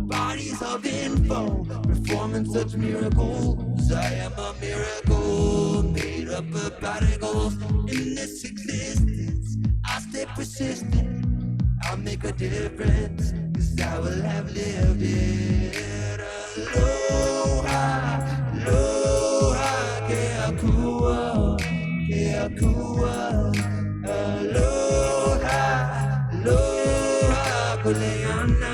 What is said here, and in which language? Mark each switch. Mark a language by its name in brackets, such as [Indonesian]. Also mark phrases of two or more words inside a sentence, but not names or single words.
[English] Bodies of info, performing such miracles. I am a miracle, made up of particles. In this existence, I stay persistent. I'll make a difference, 'cause I will have lived it. [Hawaiian] Aloha, aloha, ke akua, ke akua. Aloha, aloha, kuleana.